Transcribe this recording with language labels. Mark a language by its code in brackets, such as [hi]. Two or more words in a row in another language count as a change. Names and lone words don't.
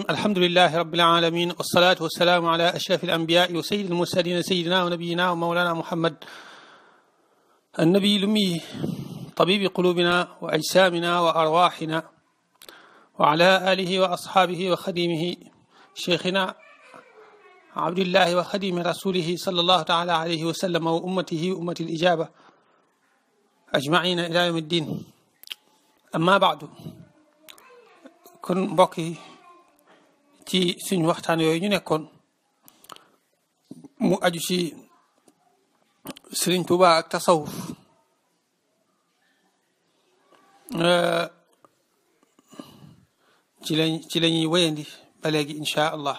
[ar] الحمد لله رب العالمين، والصلاة والسلام على أشرف الأنبياء وسيد المرسلين سيدنا ونبينا ومولانا محمد النبي الأمي، طبيب قلوبنا وأجسامنا وأرواحنا، وعلى آله وأصحابه وخديمه شيخنا عبد الله وخديم رسوله صلى الله تعالى عليه وسلم وأمته أمة الإجابة أجمعين إلى يوم الدين. أما بعد، [wo] kon mbokk yi ci suñu waxtaan yooyu ñu nekkoon mu aju ci Sëriñ Tuubaa ak tasawuf ci lañuy wéyandi ba léegi [ar] إن شاء الله.